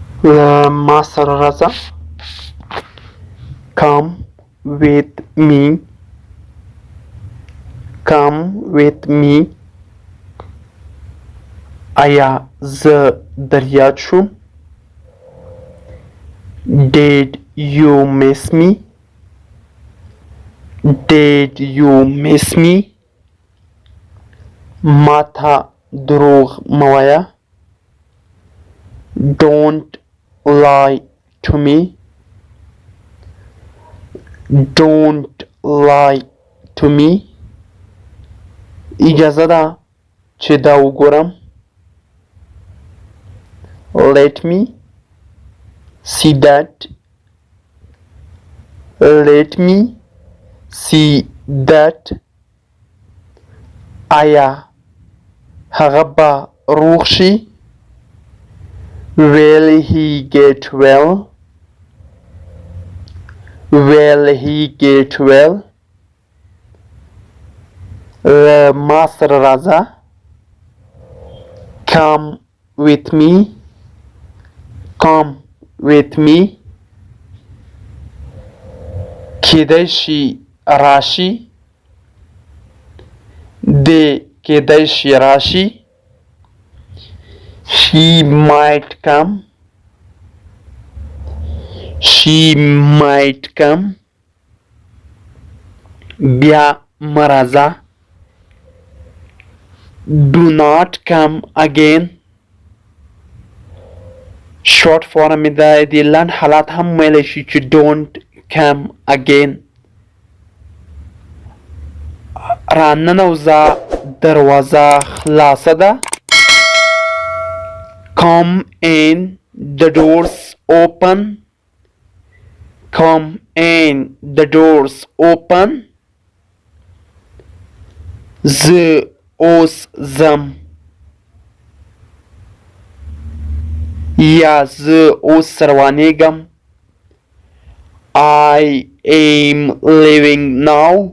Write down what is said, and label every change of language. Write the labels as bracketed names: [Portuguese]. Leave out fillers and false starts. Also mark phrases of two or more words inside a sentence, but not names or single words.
[Pashto] له ما سره راځه. [English] Come with me. Come with me. [Pashto] آیا زه در یاد شوم؟ [English] Did you miss me? Did you miss me? [Pashto] ما ته دروغ مه وایه. [English] Don't lie to me. Don't lie to me. [Pashto] اجازه ده چې دا وګورم. [English] Let me see that. Let me see that. [Pashto] آیا هغه به روغ شي؟ [English] Will he get well? Will he get well? [Pashto] له ما سره راځه. [English] Come with me. Come with me. [Pashto] کیدای شي راشي. دی کیدای شي راشي. [English] She might come. She might come. [Pashto] بیا مه راځه. [English] Do not come again. short form [Pashto] د دې لنډ حالات هم ویلی شي چې [English] don't come again. [Pashto] راننوځه دروازه خلاصه ده. [English] Come in, the doors open. Come in, the doors open. [Pashto] زه اوس ځم. یا زه اوس روانېږم. [English] I am leaving now.